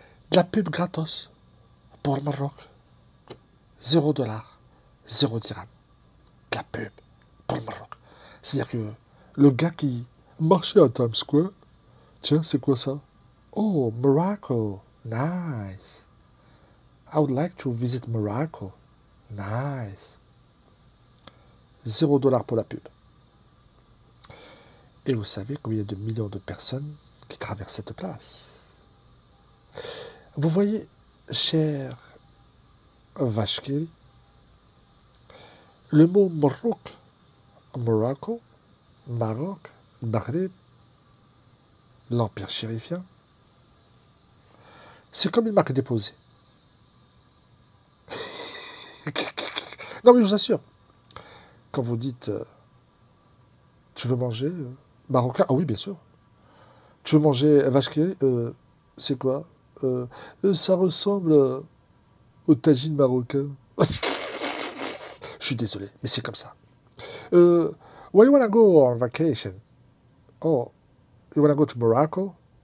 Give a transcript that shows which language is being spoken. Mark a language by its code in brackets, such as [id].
[fr] De la pub gratos pour le Maroc. 0 $, 0 dirham. De la pub pour le Maroc. C'est-à-dire que le gars qui marchait à Times Square, tiens, c'est quoi ça? [en] Oh, Morocco. Nice. I would like to visit Morocco. [fr] Nice. 0 $ pour la pub. Et vous savez combien de millions de personnes qui traversent cette place? Vous voyez, cher Vachkiri, le mot Morocco, Maroc, Maghreb, l'Empire chérifien, c'est comme une marque déposée. Non mais je vous assure, quand vous dites tu veux manger marocain, ah oui bien sûr. Tu veux manger Vachkiri, c'est quoi? Ça ressemble au tagine marocain. Je suis désolé, mais c'est comme ça. [en] Where you wanna go on vacation? Oh, you wanna go to Morocco?